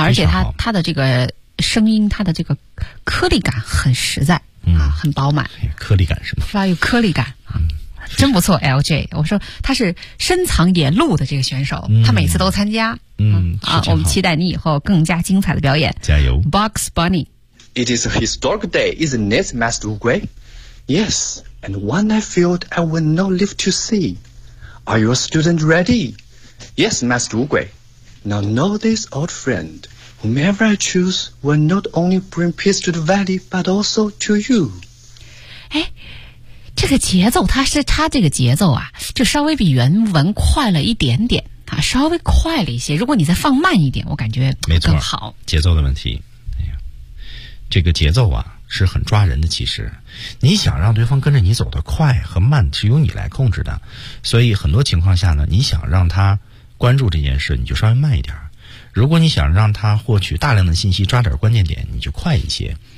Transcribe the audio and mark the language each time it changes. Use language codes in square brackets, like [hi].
[zh] 而且他的这个声音，他的这个颗粒感很实在，很饱满。颗粒感是吗？是吧？有颗粒感，真不错。 LJ， 我说他是深藏野鹿的这个选手，他每次都参加，好，我们期待你以后更加精彩的表演，加油，Box Bunny。 [en] It is a historic day, isn't it, Master Oogway? Yes, and one I feared I would not live to see. Are your students ready? Yes, Master Oogway. Now know this old friend. Whomever I choose will not only bring peace to the valley, but also to you. [zh] 哎，这个节奏，它是它这个节奏啊，就稍微比原文快了一点点。啊，稍微快了一些。如果你再放慢一点，我感觉更好。没错，节奏的问题。哎呀，这个节奏啊是很抓人的。其实你想让对方跟着你走得快和慢是由你来控制的，所以很多情况下呢，你想让他关注这件事你就稍微慢一点，如果你想让他获取大量的信息抓点关键点你就快一些。